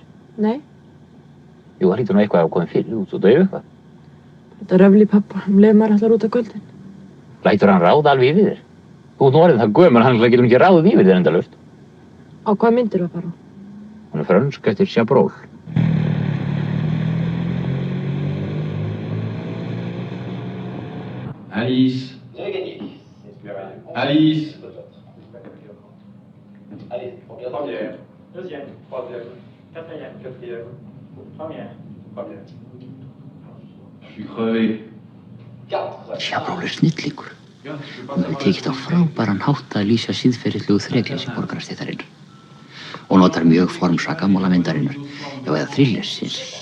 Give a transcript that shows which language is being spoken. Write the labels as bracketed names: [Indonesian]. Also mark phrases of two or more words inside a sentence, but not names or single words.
[Icelandic] Nei. Jú, það hlýtur nú eitthvað að koma fyrir, þú ert svo dauf eitthvað. Þetta röfli pappa, maður allar út af kvöldin. Lætur hann ráða alveg yfir þér? Þú ert nú orðin það gömul, hann getur ekki ráðið yfir þér endalaust. Á hvað myndir þú að fara? Hún er frönsk eftir Chabrol. Alice. Alice. [French] Allez, première. Deuxième. Troisième. Quatrième. Première. Je suis crevé. [Icelandic] Chabrol snillingur. Hún hefur tekið á frábæran hátt að lýsa siðferðilegu þrekleysi borgarastéttarinnar og notar mjög form sakamálamyndarinnar eða thrillersins.